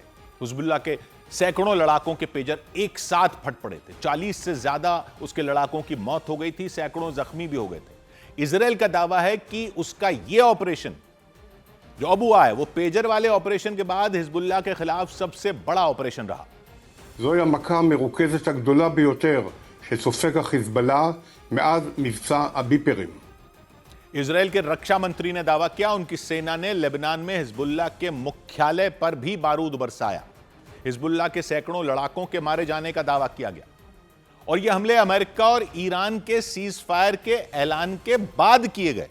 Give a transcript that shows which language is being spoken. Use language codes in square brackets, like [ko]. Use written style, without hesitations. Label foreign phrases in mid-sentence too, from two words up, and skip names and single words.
[hi] हिजबुल्लाह के सैकड़ों लड़ाकों के पेजर एक साथ फट पड़े थे। 40 से ज्यादा उसके लड़ाकों की मौत हो गई थी, सैकड़ों जख्मी भी हो गए थे। इजराइल का दावा है कि उसका यह ऑपरेशन जो अब हुआ है, वो पेजर वाले ऑपरेशन के बाद हिजबुल्लाह के खिलाफ सबसे बड़ा ऑपरेशन रहा। [he] זוהי המכה המרוכזת הגדולה ביותר שסופג החיזבאללה מאז מבצע הביפרים. [hi] इजराइल के रक्षा मंत्री ने दावा किया उनकी सेना ने लेबनान में हिजबुल्लाह के मुख्यालय पर भी बारूद बरसाया। हिजबुल्लाह के सैकड़ों लड़ाकों के मारे जाने का दावा किया गया और यह हमले अमेरिका और ईरान के [en] cease fire [hi] के ऐलान के बाद किए गए।